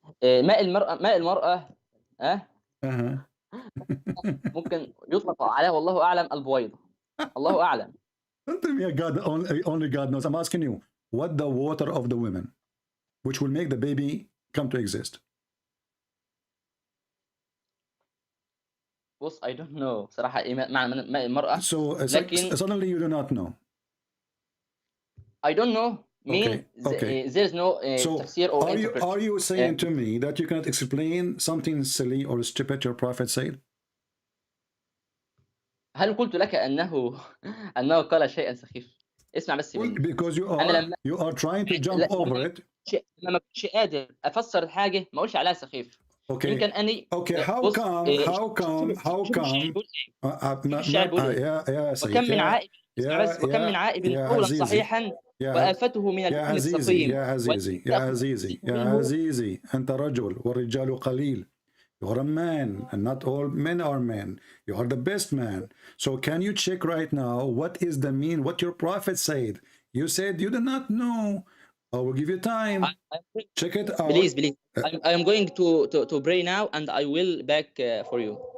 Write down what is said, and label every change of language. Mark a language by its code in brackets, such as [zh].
[ar] ماء المرأة ممكن يطلق عليها والله أعلم البويضة. الله أعلم. [en] Don't tell me God, only God knows. I'm asking you, what the water of the women, which will make the baby come to exist? [ar] بص [en] I don't know [ar] بصراحة إيه معنى ماء المرأة. [en] So suddenly you do not know. I don't know. There is no tafsir or interpretation. Are you saying to me that you cannot explain something silly or stupid your prophet said? [ar] هل قلت لك أنه قال شيئا سخيف؟ اسمع بس مني. [en] Because you are trying to jump over it. [ar] لما كنتش قادر أفسر الحاجة ما أقولش عليها سخيف. [en] Okay. [ar] يمكن أني. [en] Okay. How come? [ar] وكم من عائب اسمع بس وكم من عائب قولا صحيحا وآفته من اللحم السقيم يا عزيزي أنت رجل والرجال قليل. [en] You are a man, and not all men are men. You are the best man. So can you check right now what is the mean, what your prophet said? You said you do not know. I will give you time. Check it out. Please. I am going to pray now, and I will back for you.